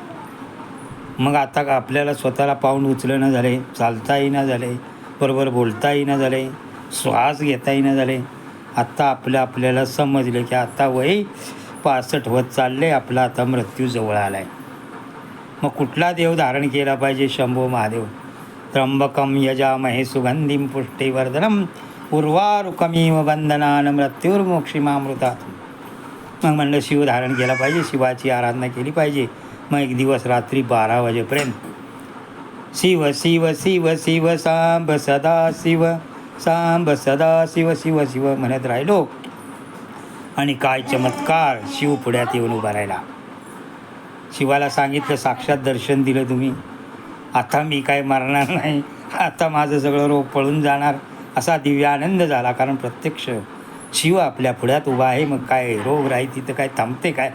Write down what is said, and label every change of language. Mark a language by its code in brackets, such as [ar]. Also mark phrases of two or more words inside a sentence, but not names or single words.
[mr] मग आता आपल्याला स्वतःला पाऊल उचलणं झाले, चालता येईना झाले, बरोबर बोलता येईना झाले, श्वास घेता येईना झाले. आत्ता आपल्याला समजलं की आता वय 65 होत चालले, आपला आता मृत्यू जवळ आला आहे. मग कुठला देव धारण केला पाहिजे? शंभो महादेव. [sa] त्र्यंबकम यजामहे सुगंधिं पुष्टिवर्धनम उर्वारुकमिव बंधनान मृत्युर्मोक्षीमामृतात. [mr] मग म्हणलं शिव धारण केला पाहिजे, शिवाची आराधना केली पाहिजे. मग एक दिवस रात्री 12 वाजेपर्यंत शिव शिव शिव शिव सांब सदा शिव सांब सदा शिव शिव शिव म्हणत राहिलो. आणि काय चमत्कार! शिव पुढ्यात येऊन उभा राहिला. शिवाला सांगितलं, साक्षात दर्शन दिलं तुम्ही, आता मी काय मरणार नाही, आता माझं सगळं रोग पळून जाणार, असा दिव्य आनंद झाला. कारण प्रत्यक्ष शिव आपल्या पुढ्यात उभा आहे. मग काय रोग राही तिथं काय थांबते काय?